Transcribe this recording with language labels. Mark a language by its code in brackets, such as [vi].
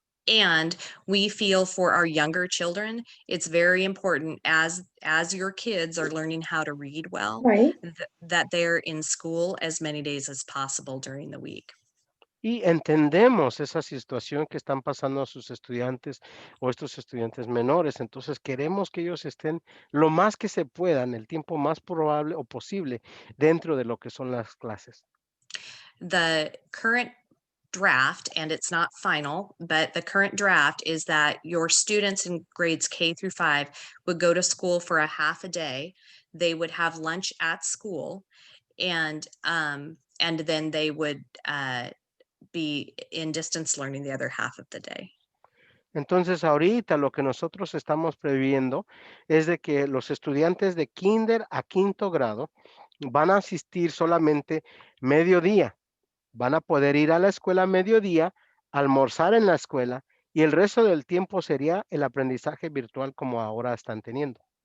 [en] And we feel for our younger children, it's very important as your kids are learning how to read well, Right. that they're in school as many days as possible during the week. [es] Y entendemos esa situación que están pasando a sus estudiantes o estos estudiantes menores. Entonces queremos que ellos estén lo más que se puedan, el tiempo más probable o posible dentro de lo que son las clases. [en] The current draft, and it's not final, but the current draft is that your students in grades K-5 would go to school for a half a day. They would have lunch at school, and then they would be in distance learning the other half of the day. [es] Entonces, ahorita lo que nosotros estamos previendo es de que los estudiantes de kinder a quinto grado van a asistir solamente mediodía. Van a poder ir a la escuela a mediodía, almorzar en la escuela y el resto del tiempo sería el aprendizaje virtual como ahora están teniendo.